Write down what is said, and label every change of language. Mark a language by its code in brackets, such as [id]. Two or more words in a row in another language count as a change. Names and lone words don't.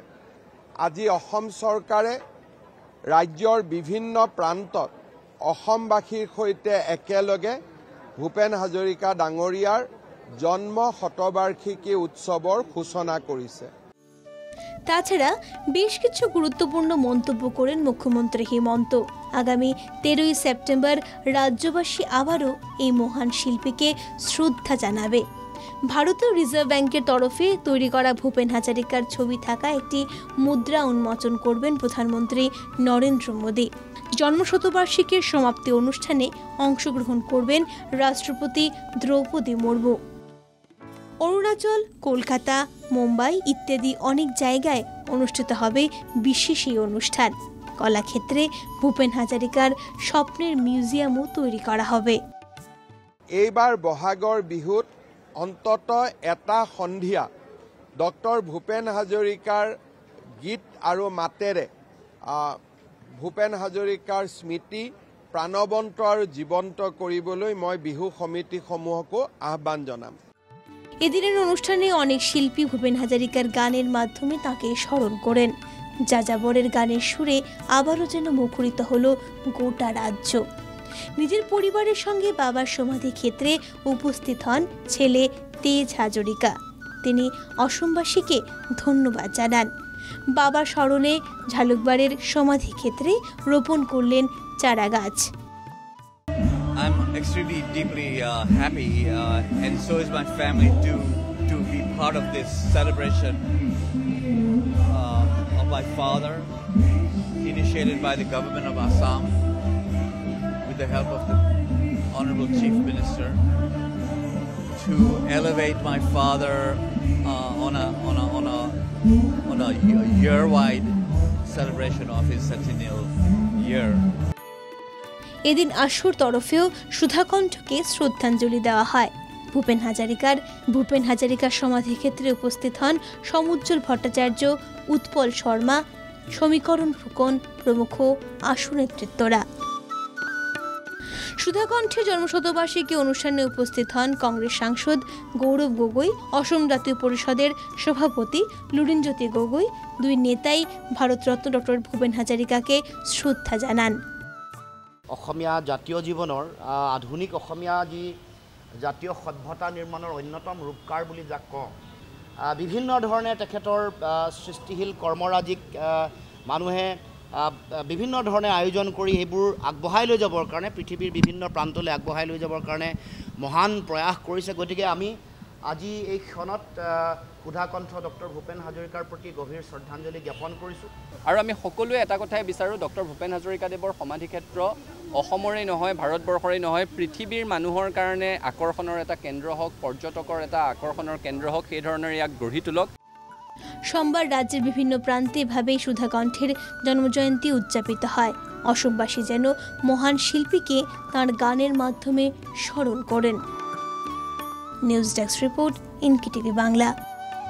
[as] আজি অসম চৰকাৰে ৰাজ্যৰ বিভিন্ন প্ৰান্তত অসমবাসীৰ সৈতে একেলগে ভূপেন হাজৰিকা ডাঙৰীয়াৰ জন্ম শতবাৰ্ষিকী উৎসৱৰ সূচনা কৰিছে। [bn] তাছাড়া বেশ কিছু গুরুত্বপূর্ণ মন্তব্য করেন মুখ্যমন্ত্রী হিমন্ত। আগামী 13ই সেপ্টেম্বর রাজ্যবাসী আবারও এই মহান শিল্পীকে শ্রদ্ধা জানাবে। ভারতীয় রিজার্ভ ব্যাংকের তরফে তৈরি করা ভূপেন হাজারিকার ছবি থাকা একটি মুদ্রা উন্মোচন করবেন প্রধানমন্ত্রী নরেন্দ্র মোদী। জন্মশতবার্ষিকীর সমাপ্তি অনুষ্ঠানে অংশগ্রহণ করবেন রাষ্ট্রপতি দ্রৌপদী মুর্মু। অরুণাচল, কলকাতা, মুম্বাই ইত্যাদি অনেক জায়গায় অনুষ্ঠিত হবে বিশেষ এই অনুষ্ঠান। কলাক্ষেত্রে ভূপেন হাজারিকার স্বপ্নের মিউজিয়ামও তৈরি করা হবে। [as] এইবাৰ বহাগৰ বিহুত অন্তত এটা সন্ধিয়া ডক্টৰ ভূপেন হাজৰিকাৰ গীত আৰু মাতেৰে ভূপেন হাজৰিকাৰ স্মৃতি প্ৰাণৱন্ত আৰু জীৱন্ত কৰিবলৈ মই বিহু সমিতিসমূহকো আহ্বান জনাম। [bn] এদিনের অনুষ্ঠানে অনেক শিল্পী ভূপেন হাজারিকার গানের মাধ্যমে তাকে স্মরণ করেন। যাযাবরের গানের সুরে আবারও যেন মুখরিত হলো গোটা রাজ্য। নিজের পরিবারের সঙ্গে বাবার সমাধি ক্ষেত্রে উপস্থিত হন ছেলে তেজ হাজরিকা। তিনি অসমবাসীকে ধন্যবাদ জানান। বাবার স্মরণে ঝালুকবাড়ির সমাধি ক্ষেত্রে রোপণ করলেন চারা গাছ। [en] I'm extremely deeply happy and so is my family to be part of this celebration of my father, initiated by the government of Assam with the help of the Honorable Chief Minister, to elevate my father on a year-wide celebration of his centennial year. [bn] এদিন আশুর তরফেও সুধা কণ্ঠকে শ্রদ্ধাঞ্জলি দেওয়া হয়। ভূপেন হাজারিকার সমাধি ক্ষেত্রে উপস্থিত হন সমুজ্জ্বল ভট্টাচার্য, উৎপল শর্মা, সমীকরণ ফুকন প্রমুখ আশু নেতৃত্বরা। সুধা কণ্ঠের জন্মশতবার্ষিকী অনুষ্ঠানে উপস্থিত হন কংগ্রেস সাংসদ গৌরব গগৈ, অসম জাতীয় পরিষদের সভাপতি লুরিনজ্যোতি গগৈ। দুই নেতাই ভারতরত্ন ডক্টর ভূপেন হাজারিকাকে শ্রদ্ধা জানান। [as] অসমীয়া জাতীয় জীৱনৰ আধুনিক অসমীয়া যি জাতীয় সভ্যতা নিৰ্মাণৰ অন্যতম ৰূপকাৰ বুলি যাক কওঁ, বিভিন্ন ধৰণে তেখেতৰ সৃষ্টিশীল কৰ্মৰাজিক মানুহে বিভিন্ন ধৰণে আয়োজন কৰি এইবোৰ আগবঢ়াই লৈ যাবৰ কাৰণে, পৃথিৱীৰ বিভিন্ন প্ৰান্তলৈ আগবঢ়াই লৈ যাবৰ কাৰণে মহান প্ৰয়াস কৰিছে। গতিকে আমি আজি এই ক্ষণত সুধা কণ্ঠ ডক্টৰ ভূপেন হাজৰিকাৰ প্ৰতি গভীৰ শ্ৰদ্ধাঞ্জলি জ্ঞাপন কৰিছোঁ। আৰু আমি সকলোৱে এটা কথাই বিচাৰোঁ, ডক্টৰ ভূপেন হাজৰিকাদেৱৰ সমাধিক্ষেত্ৰ অসমৰে নহয় ভাৰতবৰ্ষৰে নহয় পৃথিৱীৰ মানুহৰ কাৰণে আকৰ্ষণৰ এটা কেন্দ্ৰ হওক পৰ্যটকৰ এটা আকৰ্ষণৰ কেন্দ্ৰ হওক সেই ধৰণৰ ইয়াক গঢ়ি তোলক। [bn] সোমবার রাজ্যের বিভিন্ন প্রান্তে এভাবেই সুধা কণ্ঠের জন্মজয়ন্তী উদযাপিত হয়। অসমবাসী যেন মহান শিল্পীকে তাঁর গানের মাধ্যমে স্মরণ করেন। [en] News desk report, [bn] ইনকি টিভি বাংলা।